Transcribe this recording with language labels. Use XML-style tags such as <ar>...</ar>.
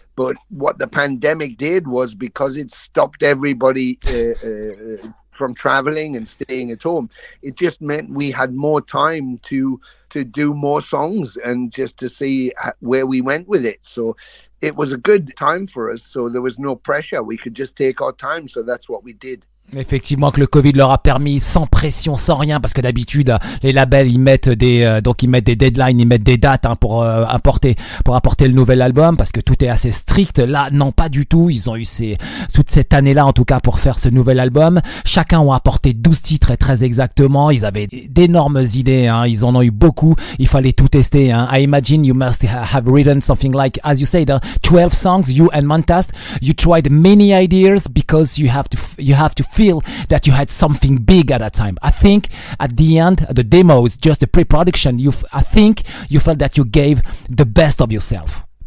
<en>But what the pandemic did was, because it stopped everybody from traveling and staying at home, it just meant we had more time to do more songs and just to see where we went with it. So it was a good time for us. So there was no pressure. We could just take our time. So that's what we did.</en> <fr>Effectivement que le Covid leur a permis, sans pression, sans rien, parce que d'habitude les labels ils mettent des deadlines, ils mettent des dates pour apporter le nouvel album, parce que tout est assez strict. Là non, pas du tout, ils ont eu toute cette année-là en tout cas pour faire ce nouvel album. Chacun a apporté 12 titres, et très exactement, ils avaient d'énormes idées, hein. Ils en ont eu beaucoup, il fallait tout tester, hein.</fr> <en>I imagine you must have written something like, as you said, 12 songs, you and Mantas. You tried many ideas because you have to feel that you had something big at that time. I think at the end, the demos, just the pre-production, I think you felt that you gave the best of yourself.</en>